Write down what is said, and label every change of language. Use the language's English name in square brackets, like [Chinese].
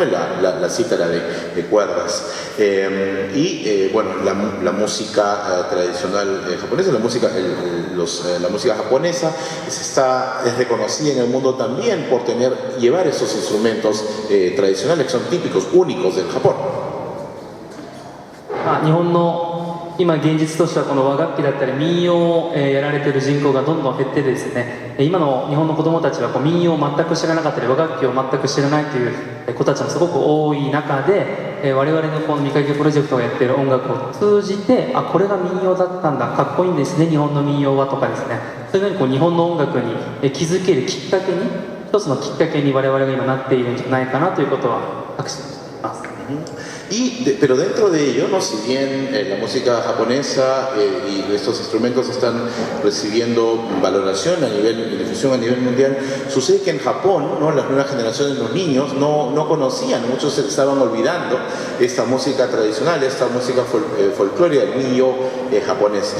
[Spanish] La cítara de cuerdas. Bueno, la música tradicional japonesa, la música japonesa es reconocida en el mundo también por llevar esos instrumentos tradicionales que son típicos, únicos del Japón. [Japanese] 日本の今現実としてはこの和楽器だったり民謡をやられている人口がどんどん減ってですね、今の日本の子どもたちはこう民謡を全く知らなかったり和楽器を全く知らないという子たちもすごく多い中で、我々のこの未解決プロジェクトがやっている音楽を通じて、あ、これが民謡だったんだ、かっこいいんですね日本の民謡はとかですね、そういうふうにこう日本の音楽に気づけるきっかけに、一つのきっかけに我々が今なっているんじゃないかなということは確信しています。 [Spanish] Pero dentro de ello, ¿no? Si bien la música japonesa y estos instrumentos están recibiendo valoración a nivel y difusión a nivel mundial, sucede que en Japón, ¿no? Las nuevas generaciones, los niños, no conocían, muchos se estaban olvidando esta música tradicional, esta música folclórica, el millo japonés.